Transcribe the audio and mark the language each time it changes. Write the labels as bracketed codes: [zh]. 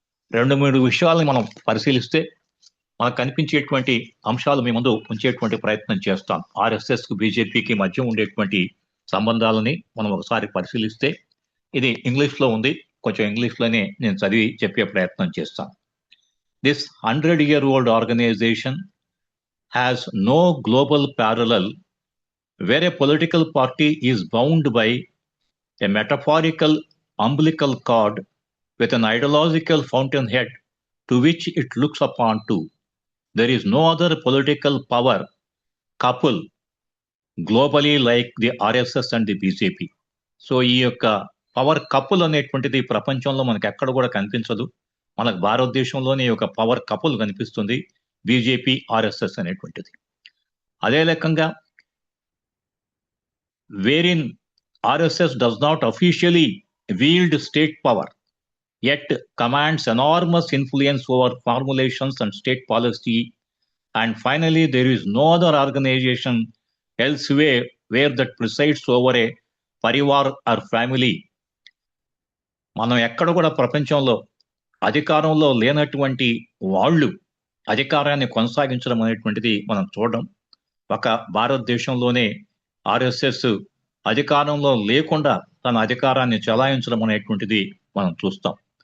[te] 2-3 విషయాలను మనం పరిశీలిస్తే మనకు కనిపించేటువంటి అంశాలు మీ ముందు ఉంచేటువంటి ప్రయత్నం చేస్తాం. ఆర్ఎస్ఎస్కు బీజేపీకి మధ్య ఉండేటువంటి సంబంధాలని మనం ఒకసారి పరిశీలిస్తే, ఇది ఇంగ్లీష్లో ఉంది, కొంచెం ఇంగ్లీష్లోనే నేను చదివి చెప్పే ప్రయత్నం చేస్తాను. [en] This 100-year-old organization has no global parallel where a political party is bound by a metaphorical umbilical cord with an ideological fountainhead to which it looks upon to. There is no other political power couple globally like the RSS and the BJP. [te] So ఈ యొక్క power couple అనేటువంటిది ప్రపంచంలో మనకు ఎక్కడ కూడా కనిపించదు. మనకు భారతదేశంలోనే ఒక పవర్ కపుల్ కనిపిస్తుంది, బీజేపీ ఆర్ఎస్ఎస్ అనేటువంటిది. అదే రకంగా [en] Wherein RSS does not officially wield state power, yet commands enormous influence over formulations and state policy. And finally, there is no other organization elsewhere where that presides over a parivar or family. [te] మనం ఎక్కడ కూడా ప్రపంచంలో అధికారంలో లేనటువంటి వాళ్ళు అధికారాన్ని కొనసాగించడం అనేటువంటిది మనం చూడడం. ఒక భారతదేశంలోనే ఆర్ఎస్ఎస్ అధికారంలో లేకుండా తన అధికారాన్ని చెలాయించడం అనేటువంటిది మనం చూస్తాం.